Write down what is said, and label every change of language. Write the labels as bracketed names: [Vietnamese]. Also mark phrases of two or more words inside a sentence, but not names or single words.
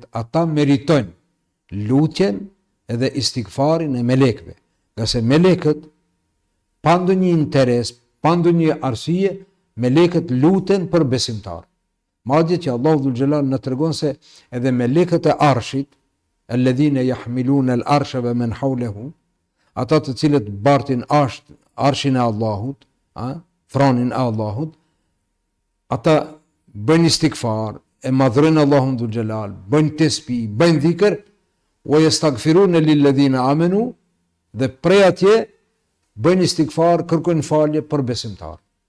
[Albanian] Ata meritojnë lutjen edhe istigfarin e melekëve, nga se melekët pa ndonjë interes, pa ndonjë arsye, melekët luten për besimtar. Madje që Allahu [Arabic] ذو الجلال [Albanian] na tregon se edhe melekët e Arshit, [Arabic] الذين يحملون العرش ومن حوله, [Albanian] ata të cilët bartin arshin e Allahut, thronin e Allahut, ata bëjnë istigfar, e madhrojnë Allahun [Arabic] ذو الجلال, [Albanian] bëjnë tesbih, bëjnë dhikr, [Arabic] ويستغفرون للذين آمنوا, [Albanian] dhe prej atje bëjnë istigfar, kërkojnë falje për besimtar.